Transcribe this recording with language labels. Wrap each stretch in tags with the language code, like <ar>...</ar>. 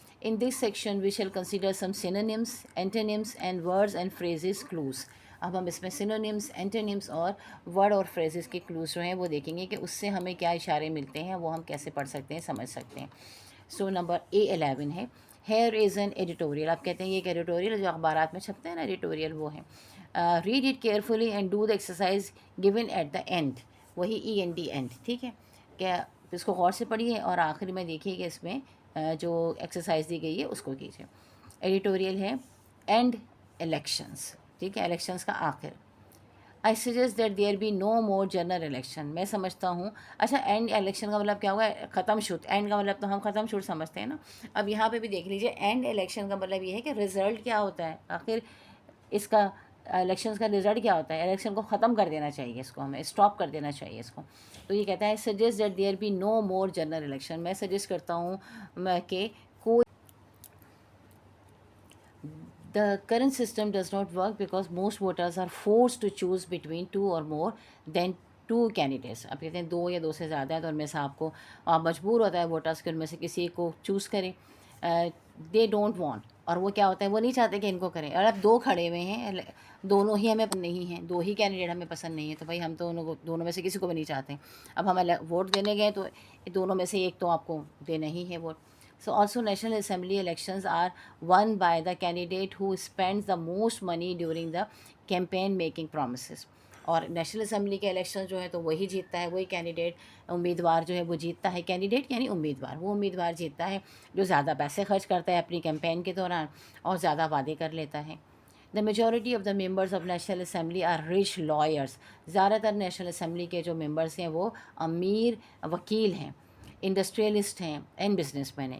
<en>In this section we shall consider some synonyms, antonyms and words and phrases close.</en> <ur>اب ہم اس میں synonyms, اینٹونیمس اور word اور فریزز کے کلوز جو ہیں وہ دیکھیں گے کہ اس سے ہمیں کیا اشارے ملتے ہیں, وہ ہم کیسے پڑھ سکتے ہیں, سمجھ سکتے ہیں.</ur> <en>So number A11 ہے here is an editorial.</en> <ur>آپ کہتے ہیں یہ ایک ایڈیٹوریل جو اخبارات میں چھپتے ہیں نا, ایڈیٹوریل وہ ہیں.</ur> <en>Read it carefully and do the exercise given at the end.</en> <ur>وہی END اینڈ, ٹھیک ہے. کیا اس کو غور سے پڑھیے اور آخر میں دیکھیے کہ اس میں جو ایکسرسائز دی گئی ہے اس کو کیجیے. ایڈیٹوریل ہے اینڈ الیکشنز, ٹھیک ہے, الیکشنز کا آخر.</ur> <en>I suggest that there be no more general election.</en> <ur>میں سمجھتا ہوں, اچھا اینڈ الیکشن کا مطلب کیا ہوا, ختم شد. اینڈ کا مطلب تو ہم ختم شد سمجھتے ہیں نا. اب یہاں پہ بھی دیکھ لیجیے, اینڈ الیکشن کا مطلب یہ ہے کہ رزلٹ کیا ہوتا ہے آخر اس کا. الیکشنز کا رزلٹ کیا ہوتا ہے, الیکشن کو ختم کر دینا چاہیے, اس کو ہمیں اسٹاپ کر دینا چاہیے اس کو. تو یہ کہتا ہے</ur> <en>Suggest that there be no more general election.</en> <ur>میں سجیسٹ کرتا ہوں کہ</ur> <en>The current system does not work because most voters are forced to choose between 2 or more than 2 candidates.</en> <ur>اب کہتے ہیں 2 یا 2 سے زیادہ ہے تو ان میں سے آپ مجبور ہوتا ہے ووٹرس کے ان میں سے کسی ایک کو چوز کریں.</ur> <en>they don't want,</en> <ur>اور وہ کیا ہوتا ہے, وہ نہیں چاہتے کہ ان کو کریں. اور اب 2 کھڑے ہوئے ہیں, دونوں ہی ہمیں نہیں ہیں, 2 ہی کینڈیڈیٹ ہمیں پسند نہیں ہے, تو بھائی ہم تو دونوں میں سے کسی کو بھی نہیں چاہتے. اب ہم ووٹ دینے گئے تو دونوں میں سے ایک تو آپ کو دینا ہی ہے vote.</ur> <en>So also National Assembly elections are won by the candidate who spends the most money during the campaign making promises.</en> <ur>اور نیشنل اسمبلی کے الیکشن جو ہے تو وہی جیتتا ہے, وہی کینڈیڈیٹ امیدوار جو ہے وہ جیتتا ہے. کینڈیڈیٹ یعنی امیدوار, وہ امیدوار جیتتا ہے جو زیادہ پیسے خرچ کرتا ہے اپنی کیمپین کے دوران اور زیادہ وعدے کر لیتا ہے.</ur> <en>The majority of the members of national assembly are rich lawyers.</en> <ur>زیادہ تر نیشنل اسمبلی کے جو ممبرس ہیں وہ امیر وکیل ہیں, انڈسٹریلسٹ ہیں اینڈ بزنس مین ہیں.</ur>